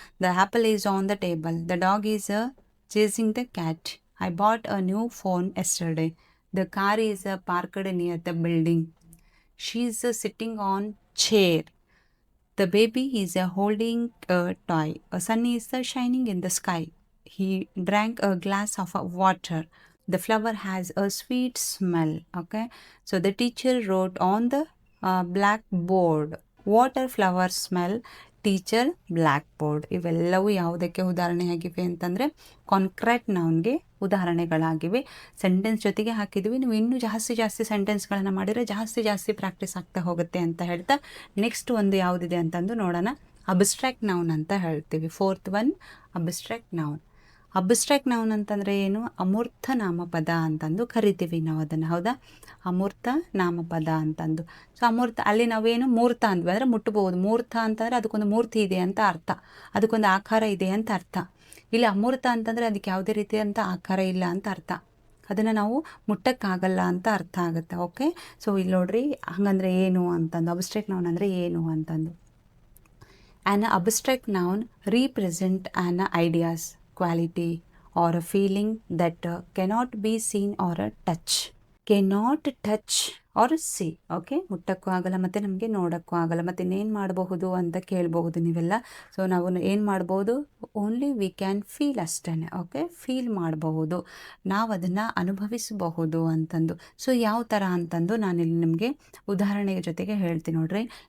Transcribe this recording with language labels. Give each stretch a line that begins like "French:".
English: The apple is on the table, the dog is chasing the cat, I bought a new phone yesterday, the car is parked near the building, she is sitting on chair, the baby is holding a toy, a sun is shining in the sky, he drank a glass of water, the flower has a sweet smell. Okay, so the teacher wrote on the blackboard, water, flower, smell, teacher, blackboard.
Kannada: ಇವೆಲ್ಲವೂ ಯಾವುದಕ್ಕೆ ಉದಾಹರಣೆಯಾಗಿವೆ ಅಂತಂದರೆ concrete ನೌನ್ಗೆ ಉದಾಹರಣೆಗಳಾಗಿವೆ. Sentence ಜೊತೆಗೆ ಹಾಕಿದ್ವಿ. ನೀವು ಇನ್ನೂ ಜಾಸ್ತಿ ಸೆಂಟೆನ್ಸ್ಗಳನ್ನು ಮಾಡಿದರೆ ಜಾಸ್ತಿ ಪ್ರಾಕ್ಟೀಸ್ ಆಗ್ತಾ ಹೋಗುತ್ತೆ ಅಂತ ಹೇಳ್ತಾ, ನೆಕ್ಸ್ಟ್ ಒಂದು ಯಾವುದಿದೆ ಅಂತಂದು ನೋಡೋಣ. ಅಬ್ಸ್ಟ್ರಾಕ್ಟ್ ನೌನ್ ಅಂತ ಹೇಳ್ತೀವಿ. Fourth one, abstract noun. Abstract noun ಅಂತಂದರೆ ಏನು? ಅಮೂರ್ತ ನಾಮಪದ ಅಂತಂದು ಕರಿತೀವಿ ನಾವು ಅದನ್ನು, ಹೌದಾ. ಅಮೂರ್ತ ನಾಮಪದ ಅಂತಂದು. ಸೊ ಅಮೂರ್ತ, ಅಲ್ಲಿ ನಾವೇನು ಮೂರ್ತ ಅಂದ್ವಿ ಅಂದರೆ ಮುಟ್ಟಬಹುದು. ಮೂರ್ತ ಅಂತಂದರೆ ಅದಕ್ಕೊಂದು ಮೂರ್ತಿ ಇದೆ ಅಂತ ಅರ್ಥ, ಅದಕ್ಕೊಂದು ಆಕಾರ ಇದೆ ಅಂತ ಅರ್ಥ. ಇಲ್ಲಿ ಅಮೂರ್ತ ಅಂತಂದರೆ ಅದಕ್ಕೆ ಯಾವುದೇ ರೀತಿಯಂಥ ಆಕಾರ ಇಲ್ಲ ಅಂತ ಅರ್ಥ, ಅದನ್ನು ನಾವು ಮುಟ್ಟಕ್ಕಾಗಲ್ಲ ಅಂತ ಅರ್ಥ ಆಗುತ್ತೆ. ಓಕೆ, ಸೊ ಇಲ್ಲಿ ನೋಡ್ರಿ, ಹಂಗಂದ್ರೆ ಏನು ಅಂತಂದು, ಅಬ್ಸ್ಟ್ರಾಕ್ಟ್ ನೌನ್ ಅಂದರೆ ಏನು ಅಂತಂದು.
English: An abstract noun represent an ideas, quality or a feeling that cannot be seen or cannot touch or see.
Kannada: Okay, ಮುಟ್ಟಕ್ಕೂ ಆಗಲ್ಲ ಮತ್ತು ನಮಗೆ ನೋಡೋಕ್ಕೂ ಆಗಲ್ಲ. ಮತ್ತು ಇನ್ನೇನು ಮಾಡಬಹುದು ಅಂತ ಕೇಳಬಹುದು ನೀವೆಲ್ಲ. ಸೊ ನಾವು ಏನು ಮಾಡ್ಬೋದು?
English: only we can feel
Kannada: ಅಷ್ಟೇ. ಓಕೆ, ಫೀಲ್ ಮಾಡಬಹುದು, ನಾವು ಅದನ್ನು ಅನುಭವಿಸಬಹುದು ಅಂತಂದು. ಸೊ ಯಾವ ಥರ ಅಂತಂದು ನಾನಿಲ್ಲಿ ನಿಮಗೆ ಉದಾಹರಣೆಯ ಜೊತೆಗೆ ಹೇಳ್ತೀನಿ ನೋಡ್ರಿ.